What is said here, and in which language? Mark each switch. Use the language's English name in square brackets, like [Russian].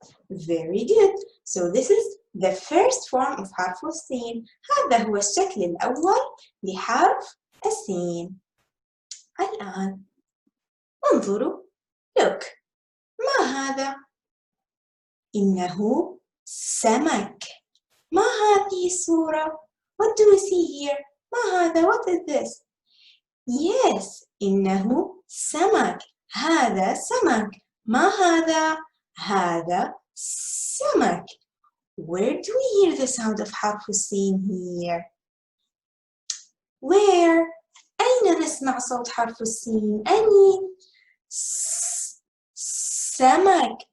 [English] Very good. So this is the first form of حرف السين. [Arabic] هذا هو الشكل الأول لحرف السين. الآن انظروا. [English] Look. [Arabic] ما هذا؟ إنه سمك. ما هذه الصورة؟ [English] What do we see here? [Arabic] ما هذا؟ [English] What is this? Yes, [Arabic] إنه سمك. هذا سمك. ما هذا؟ هذا سمك. [English] Where do we hear the sound of حرف السين here? Where? [Arabic] أين نسمع صوت حرف السين؟ أين؟ سمك.